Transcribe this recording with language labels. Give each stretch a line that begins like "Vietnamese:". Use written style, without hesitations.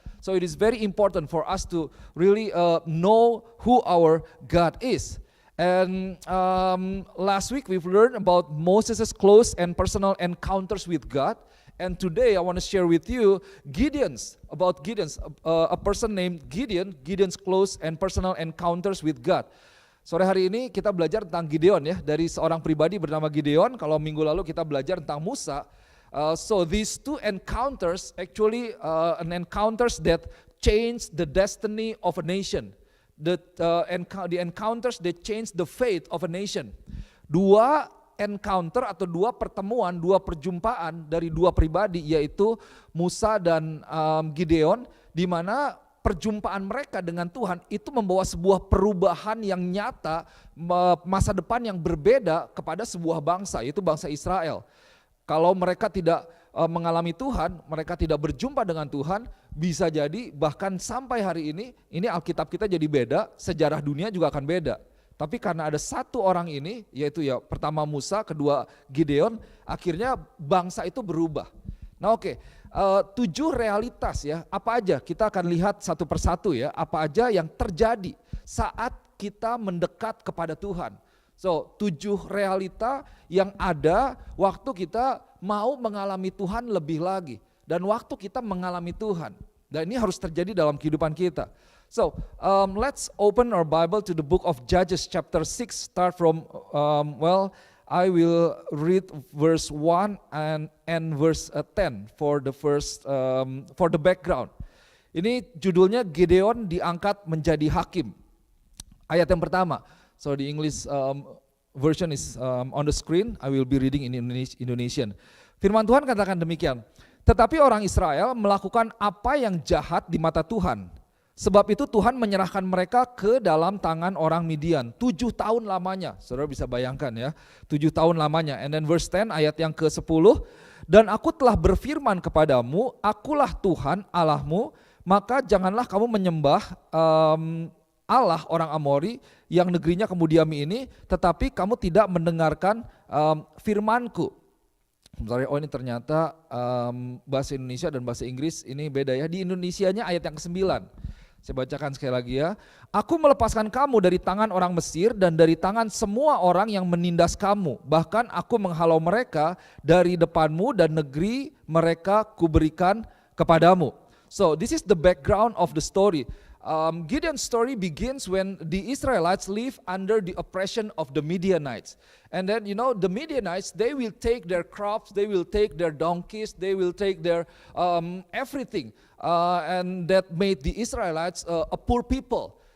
English: So it is very important for us to really know who our God is. And last week we've learned about Moses' close and personal encounters with God. And today I want to share with you about Gideon's, a person named Gideon's close and personal encounters with God.
Indonesian: Sore hari ini kita belajar tentang Gideon ya, dari seorang pribadi bernama Gideon. Kalau minggu lalu kita belajar tentang Musa.
English: So these two encounters actually an encounters that change the destiny of a nation. The encounters that change the fate of a nation.
Indonesian: Dua encounter atau dua pertemuan, dua perjumpaan dari dua pribadi, yaitu Musa dan Gideon, di mana perjumpaan mereka dengan Tuhan itu membawa sebuah perubahan yang nyata, masa depan yang berbeda kepada sebuah bangsa, yaitu bangsa Israel. Kalau mereka tidak mengalami Tuhan, mereka tidak berjumpa dengan Tuhan, bisa jadi bahkan sampai hari ini Alkitab kita jadi beda, sejarah dunia juga akan beda. Tapi karena ada satu orang ini, yaitu ya pertama Musa, kedua Gideon, akhirnya bangsa itu berubah. Nah oke, 7 realitas ya, apa aja kita akan lihat satu persatu ya, apa aja yang terjadi saat kita mendekat kepada Tuhan. So 7 realita yang ada waktu kita mau mengalami Tuhan lebih lagi. Dan waktu kita mengalami Tuhan. Dan ini harus terjadi dalam kehidupan kita.
English: So let's open our Bible to the book of Judges chapter 6. Start from, I will read verse 1 and verse 10 for the first, for the background.
Indonesian: Ini judulnya Gideon diangkat menjadi hakim. Ayat yang pertama.
English: So the English version is on the screen. I will be reading in Indonesian.
Indonesian: Firman Tuhan katakan demikian. Tetapi orang Israel melakukan apa yang jahat di mata Tuhan. Sebab itu Tuhan menyerahkan mereka ke dalam tangan orang Midian. 7 tahun lamanya. Saudara bisa bayangkan ya. 7 tahun lamanya.
English: And then verse 10
Indonesian: ayat yang ke-10. Dan aku telah berfirman kepadamu, akulah Tuhan Allahmu, maka janganlah kamu menyembah Allah orang Amori yang negerinya kamu diami ini, tetapi kamu tidak mendengarkan firmanku. Sebentar, oh ini ternyata bahasa Indonesia dan bahasa Inggris ini beda ya. Di Indonesianya ayat yang ke-9. Saya bacakan sekali lagi ya. Aku melepaskan kamu dari tangan orang Mesir dan dari tangan semua orang yang menindas kamu. Bahkan aku menghalau mereka dari depanmu dan negeri mereka kuberikan kepadamu.
English: So this is the background of the story. Gideon's story begins when the Israelites live under the oppression of the Midianites. And then the Midianites, they will take their crops, they will take their donkeys, they will take their everything. And that made the Israelites a poor people.